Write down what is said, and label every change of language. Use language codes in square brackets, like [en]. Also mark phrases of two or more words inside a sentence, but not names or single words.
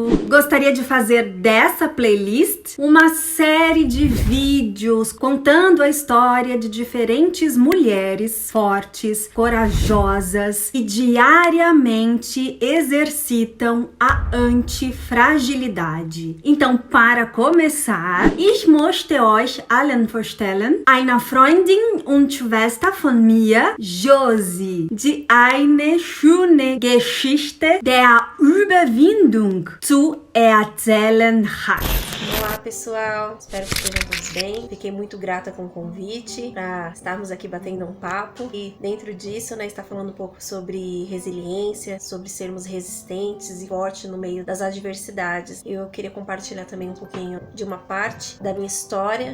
[pt] Gostaria de fazer dessa playlist uma série de vídeos contando a história de diferentes mulheres fortes, corajosas e diariamente exercitam a antifragilidade. Então, para começar, [de] ich möchte euch allen vorstellen, eine Freundin und Schwester von mir, Josie, die eine schöne Geschichte der Überwindung zu erzählen hat. [pt] Olá pessoal, espero que estejam todos bem. Fiquei muito grata com o convite para estarmos aqui batendo um papo e dentro disso, estar falando um pouco sobre resiliência, sobre sermos resistentes e fortes no meio das adversidades. Eu queria compartilhar também um pouquinho de uma parte da minha história.